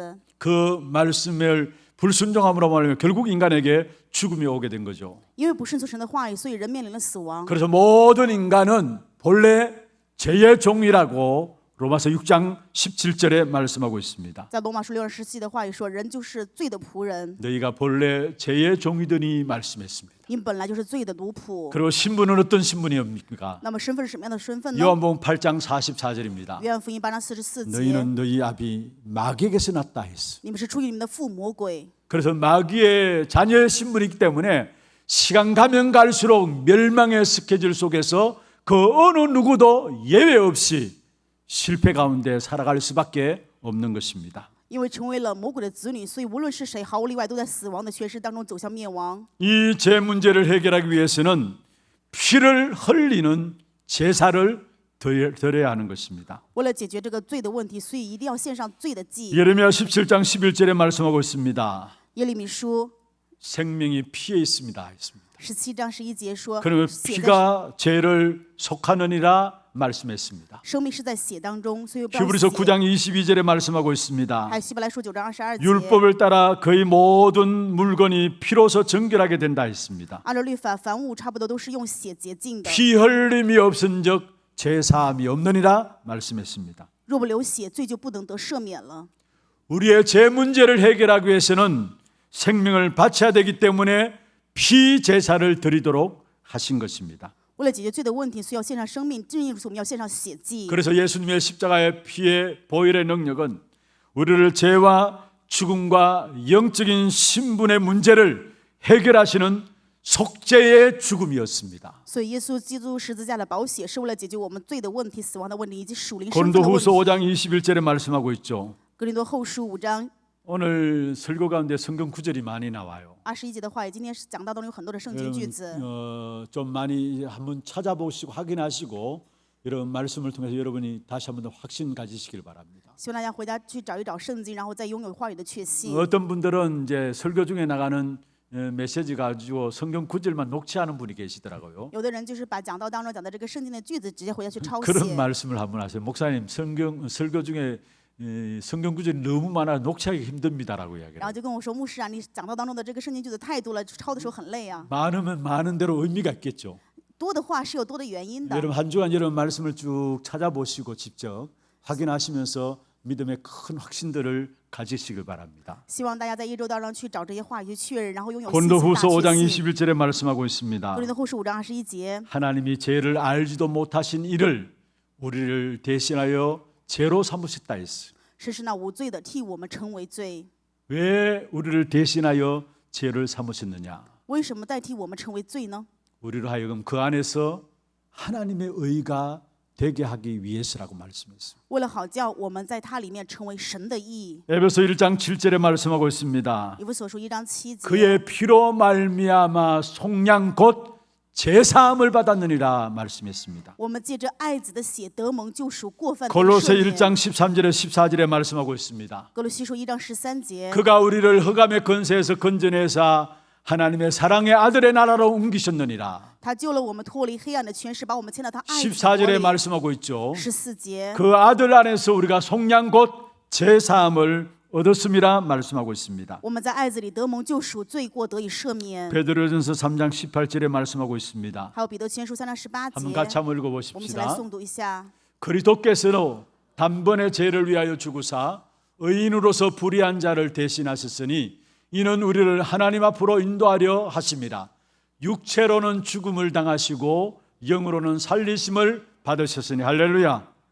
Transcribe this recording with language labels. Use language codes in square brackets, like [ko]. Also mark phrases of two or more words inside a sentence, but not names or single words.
[ko] 말씀했습니다. [zh] 子必定死。 [ko] 그 말씀을 불순종함으로 말하면 결국 인간에게 죽음이 오게 된 거죠. [zh] 因为不顺从神的话语，所以人面临了死亡。 [ko] 그래서 모든 인간은 본래 죄의 종이라고 로마서 6장 17절에 말씀하고 있습니다. [zh] 在罗马书6章17的话语说，人就是罪的仆人， [ko] 너희가 본래 죄의 종이더니 말씀했습니다. [zh] 你本来就是罪的奴仆。 [ko] 그리고 신분은 어떤 신분이옵니까? [zh] 那么身份是什么样的身份呢？ [ko] 요한복음 8장 44절입니다. [zh] 约翰福音8章44节， [ko] 너희는 너희 아비 마귀에게서 났다 했어. [zh] 你们是出于你们的父魔鬼。 [ko] 그래서 마귀의 자녀의 신분이기 때문에 시간 가면 갈수록 멸망의 스케줄 속에서 그 어느 누구도 예외 없이 실패 가운데 살아갈 수밖에 없는 것입니다. [zh] 因为成为了魔鬼的子女，所以无论是谁，毫无例外都在死亡的权势当中走向灭亡。 [ko] 이 죄 문제를 해결하기 위해서는 피를 흘리는 제사를 드려야 하는 것입니다. [zh] 为了解决这个罪的问题，所以一定要献上罪的祭。 [ko] 예레미야 17장 11절에 말씀하고 있습니다. [zh] 耶利米书 [ko] 생명이 피에 있습니다. 했습니다. [zh] 17 章11节说， [ko] 그러면 [zh] 血的 [ko] 피가 죄를 속하느니라 말씀했습니다. [zh] 生命是在血当中，所以不要 [ko] 히브리서 [zh] 血。 [ko] 9장 22절에 말씀하고 있습니다. [zh] 还有希伯来书9章22节， [ko] 율법을 따라 거의 모든 물건이 피로서 정결하게 된다 했습니다. [zh] 按照律法，凡物差不多都是用血洁净的。 [ko] 피 흘림이 없은즉 죄사함이 없느니라 말씀했습니다. [zh] 若不流血，罪就不能得赦免了。 [ko] 우리의 죄 문제를 해결하기 위해서는 생명을 바쳐야 되기 때문에 피 제사를 드리도록 하신 것입니다. [zh] 为了解决罪的问题，所以要献上生命。正因如此，我们要献上血祭。 [ko] 그래서 예수님의 십자가의 피의 보혈의 능력은 우리를 죄와 죽음과 영적인 신분의 문제를 해결하시는 속죄의 죽음이었습니다. [zh] 所以耶稣基督十字架的宝血是为了解决我们罪的问题、死亡的问题以及属灵身份的问 [ko] 고린도후서 [zh] 题。 [ko] 5장 21절에 말씀하고 있죠. [zh] 格林多后书5章 [ko] 오늘 설교 가운데 성경 구절이 많이 나와요. [zh] 21 节的话语，今天是讲到当中有很多的圣经句子， [ko] 좀 많이 한번 찾아보시고 확인하시고 이런 말씀을 통해서 여러분이 다시 한번 더 확신 가지시길 바랍니다. [zh] 希望大家回家去找一找圣经，然后再拥有话语的确信。 [ko] 어떤 분들은 이제 설교 중에 나가는 메시지 가지고 성경 구절만 녹취하는 분이 계시더라고요. [zh] 有的人就是把讲道当中讲的这个圣经的句子直接回家去抄 [ko] 그런 [zh] 写。 [ko] 말씀을 한번 하세요. 목사님 설교 중에 성경 구절이 너무 많아 녹취하기 힘듭니다라고 [zh] 然后 [ko] 이야기해요. [zh] 就跟我说，牧师啊，你讲道当中的这个圣经句子太多了，抄的时候很累啊。 [ko] 많으면 많은 대로 의미가 있겠죠. [zh] 多的话是有多的原因的。 [ko] 여러분 한 주간 여러분 말씀을 쭉 찾아보시고 직접 확인하시면서 믿음의 큰 확신들을 가지시길 바랍니다. [zh] 希望大家在一周当中去找这些话语去确认，然后拥有信心大 [ko] 고린도후서 5장 [zh] 确信。 [ko] 21절에 말씀하고 있습니다. [zh] 格林多后书5章21节， [ko] 하나님이 죄를 알지도 못하신 이를 우리를 대신하여 죄로 삼으셨다 했어요. [zh] 神是那无罪的，替我们成为罪。 [ko] 왜 우리를 대신하여 죄를 삼으셨느냐? [zh] 为什么代替我们成为罪呢？ [ko] 우리로 하여금 그 안에서 하나님의 의가 되게 하기 위해서라고 말씀했습니다. [zh] 为了好叫我们在它里面成为神的义。 [ko] 에베소 1장 7절에 말씀하고 있습니다. [zh] 以弗所书1章7节， [ko] 그의 피로 말미암아 속량 곧 제사함을 받았느니라 말씀했습니다. [zh] 我们借着爱子的血得蒙救赎，过犯得 [ko] 골로새 [zh] 赦免。 [ko] 1장 13절에 14절에 말씀하고 있습니다. [zh] 格罗西书1章13节， [ko] 그가 우리를 흑암의 권세에서 건져내사 하나님의 사랑의 아들의 나라로 옮기셨느니라. [zh] 他救了我们脱离黑暗的权势，把我们迁到他爱子的国 [ko] 14절에 [zh] 里。 [ko] 말씀하고 있죠. [zh] 14节， [ko] 그 아들 안에서 우리가 속량 곧 제사함을 얻었음이라 말씀하고 있습니다. [zh] 我们在爱子里得蒙救赎，罪过得以赦免。 [ko] 베드로전서 3장 18절에 말씀하고 있습니다. [zh] 还有彼得前书3章18 [ko] 한번 [zh] 节， [ko] 같이 한번 [zh] 我们一起来 [ko] 읽어보십시다. [zh] 诵读一下。 [ko] 그리스도께서는 단번에 죄를 위하여 죽으사 의인으로서 불의한 자를 대신하셨으니 이는 우리를 하나님 앞으로 인도하려 하심이라. 육체로는 죽음을 당하시고 영으로는 살리심을 받으셨으니 할렐루야.